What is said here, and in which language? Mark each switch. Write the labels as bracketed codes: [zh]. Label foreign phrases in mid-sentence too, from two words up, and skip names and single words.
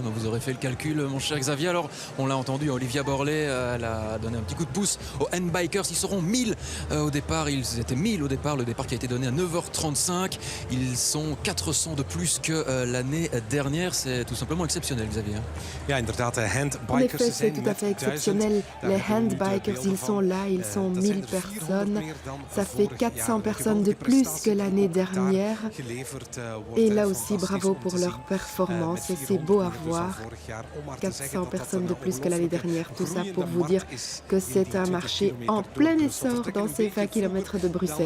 [fr] Vous aurez fait le calcul, mon cher Xavier. Alors, on l'a entendu, Olivia Borlée, elle a donné un petit coup de pouce aux handbikers. Ils seront 1000 au départ. Ils étaient 1000 au départ. Le départ qui a été donné à 9h35. Ils sont 400 de plus que l'année dernière. C'est tout simplement exceptionnel, Xavier. [nl] Ja, inderdaad, de handbikers. [fr] En effet, c'est tout à fait exceptionnel. Les handbikers, ils sont là, ils sont 1000 personnes. Ça fait 400 personnes de plus que l'année dernière. Et là aussi, bravo pour leur performance. C'est beau à voir. 400 personnes de plus que l'année dernière. Tout ça pour vous dire que c'est un marché en plein essor dans ces 20 km de Bruxelles.